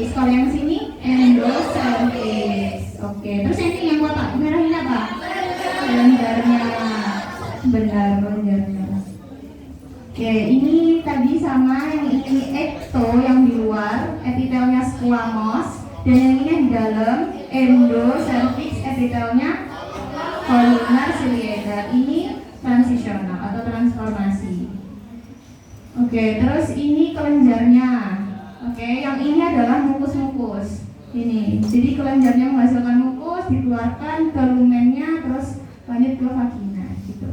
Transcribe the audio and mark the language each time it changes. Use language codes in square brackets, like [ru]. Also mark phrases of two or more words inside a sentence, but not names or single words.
[id] Kalau yang sini endocervix. Oke. Terus yang ini yang kotak merah ini apa? Kelenjarnya. Benar, kelenjarnya. Oke, ini tadi sama yang ini ecto yang di luar, epitelnya squamous, dan yang ini yang di dalam endocervix, epitelnya [en] columnar ciliator. [id] Ini transisional atau transformasi. Oke, terus ini kelenjarnya. Oke, yang ini adalah mukus-mukus. Ini, jadi kelenjarnya menghasilkan mukus, dikeluarkan ke lumennya, terus lanjut ke vagina, gitu.